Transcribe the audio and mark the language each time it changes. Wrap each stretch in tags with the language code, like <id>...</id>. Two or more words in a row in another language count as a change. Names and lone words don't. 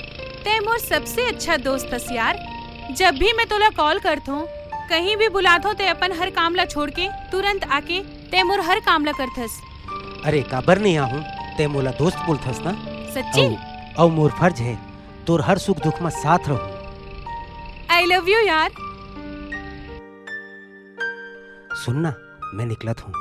<hne>ते मोर सबसे अच्छा दोस्त हस यार। जब भी मैं तोला कॉल करत हूँ, कहीं भी बुलात हो ते अपन हर कामला छोड़ के तुरंत आके ते मोर हर कामला करथस। अरे काबर नहीं आहूं, ते मोला दोस्त बोलथस ना। सच्ची? औ मोर फर्ज है तोर हर सुख दुख में साथ रहूं।</hne> <en>I love you यार।</en> <hne>सुनना, मैं निकलत हूँ।</hne>